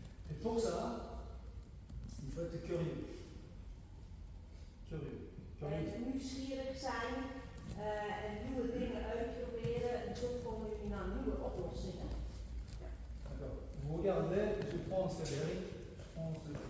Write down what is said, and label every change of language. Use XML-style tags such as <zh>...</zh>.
<fr>Et pour ça, il faut être curieux. Curieux.</fr> <nl>En nieuwsgierig zijn en nieuwe dingen uitproberen en zo komen jullie naar nieuwe oplossingen.</nl> <fr>D'accord. Vous regardez, je prends Cédric, je prends celui-là.</fr>